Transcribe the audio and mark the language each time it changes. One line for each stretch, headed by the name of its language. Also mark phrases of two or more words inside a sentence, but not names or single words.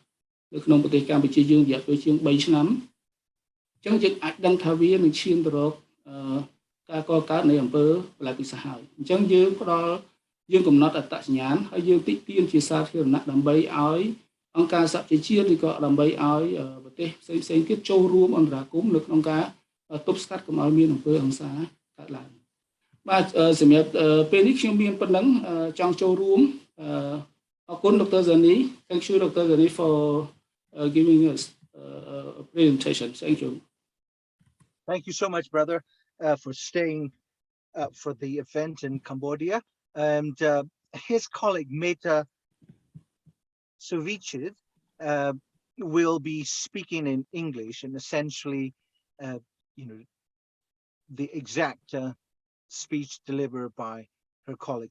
Khmer: នៅក្នុងប្រទេសកម្ពុជាយើងរយៈពេលជាង3ឆ្នាំអញ្ចឹងយើងអាចដឹងថាវានឹងឈានទៅរកការកកើតនៃអំពើប្រល័យពូជសាសន៍ហើយអញ្ចឹងយើងកំណត់អត្តសញ្ញាណហើយយើងទាក់ទាញជាសាធារណៈដើម្បីឲ្យអង្គការសហប្រជាជាតិឬក៏ដើម្បីឲ្យប្រទេសផ្សេងៗទៀតចូលរួមអន្តរាគមន៍នៅក្នុងការទប់ស្កាត់កុំឲ្យមានអំពើហិង្សាកើតឡើងបាទសម្រាប់ពេលនេះខ្ញុំមានប៉ុណ្ណឹងចង់ចូលរួមអរគុណ Dr.
English: Zani. Thank you, Dr. Zani, for giving us a presentation. Thank you. Thank you so much, brother, for staying for the event in Cambodia. And his colleague, Mehmet Sovicheth, will be speaking in English and essentially, the exact speech delivered by her colleague.